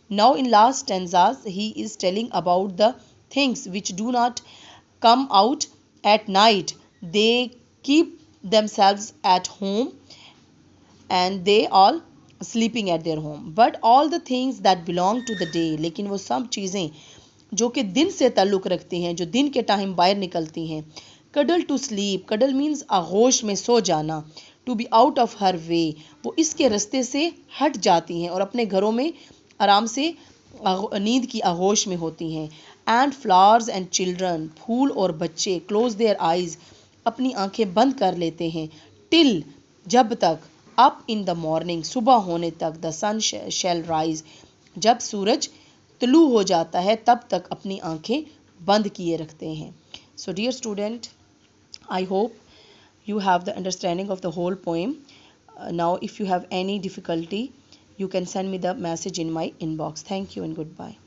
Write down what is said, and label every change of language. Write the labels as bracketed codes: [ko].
[en] Now in last stanzas he is telling about the things which do not come out at night. They keep themselves at home and they all sleeping at their home. But all the things that belong to the day، [ur] لیکن وہ سب چیزیں جو کہ دن سے تعلق رکھتی ہیں، جو دن کے ٹائم باہر نکلتی ہیں. [en] cuddle to sleep, [ur] کڈل مینز آغوش میں سو جانا. [en] to be out of her way, [ur] وہ اس کے رستے سے ہٹ جاتی ہیں اور اپنے گھروں میں آرام سے نیند کی آغوش میں ہوتی ہیں. [en] and flowers and children, [ur] پھول اور بچے. [en] close their eyes, [ur] اپنی آنکھیں بند کر لیتے ہیں. ٹل، جب تک. [en] up in the morning, [ur] صبح ہونے تک. [en] the sun shall rise, [ur] جب سورج طلوع ہو جاتا ہے تب تک اپنی آنکھیں بند کیے رکھتے ہیں. [en] So dear student, I hope you have the understanding of the whole poem. Now if you have any difficulty, you can send me the message in my inbox. Thank you and goodbye.